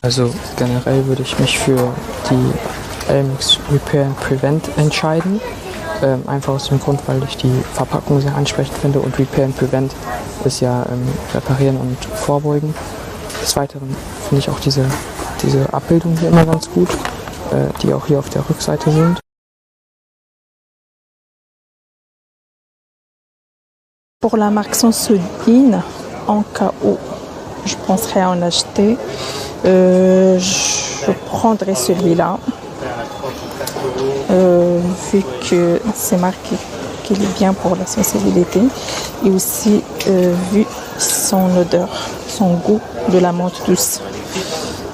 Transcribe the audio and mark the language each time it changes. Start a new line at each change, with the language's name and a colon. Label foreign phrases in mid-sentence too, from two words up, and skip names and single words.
German: Also generell würde ich mich für die Elmex Repair and Prevent entscheiden. Einfach aus dem Grund, weil ich die Verpackung sehr ansprechend finde, und Repair and Prevent ist ja reparieren und vorbeugen. Des Weiteren finde ich auch diese Abbildungen hier immer ganz gut, die auch hier auf der Rückseite sind.
French: Pour la marque Sensodyne, en cas où je penserais à en acheter, je prendrais celui-là, vu que c'est marqué qu'il est bien pour la sensibilité, et aussi vu son odeur, son goût de la menthe douce.